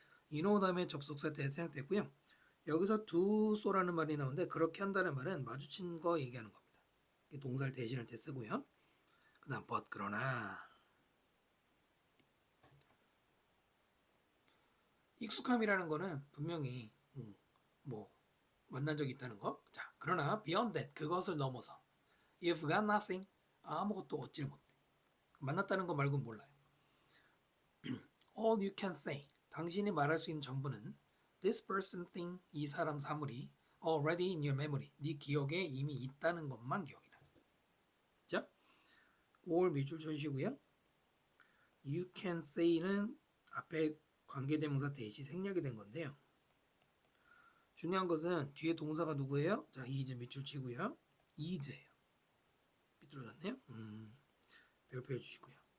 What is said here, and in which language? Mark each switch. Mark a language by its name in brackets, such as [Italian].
[Korean] You know 다음에 접속사 때 생략됐고요. 여기서 do so라는 말이 나오는데 그렇게 한다는 말은 마주친 거 얘기하는 겁니다. 동사를 대신할 때 쓰고요. 그 다음 but 그러나 익숙함이라는 거는 분명히 뭐 만난 적이 있다는 거. [English] 자 그러나 beyond that 그것을 넘어서 You've got nothing. [Korean] 아무것도 얻질 못해. 만났다는 거 말고는 몰라요. All you can say. 당신이 말할 수 있는 전부는 This person thing. [English] 이 사람 사물이 already in your memory. [Korean] 네 기억에 이미 있다는 것만 기억이라. 자, all 밑줄 쳐주시고요. You can say는 앞에 관계대명사 대시 생략이 된 건데요. 중요한 것은 뒤에 동사가 누구예요? 자, is 밑줄 치고요. is예요. 삐뚤어졌네요. 별표 해주시고요.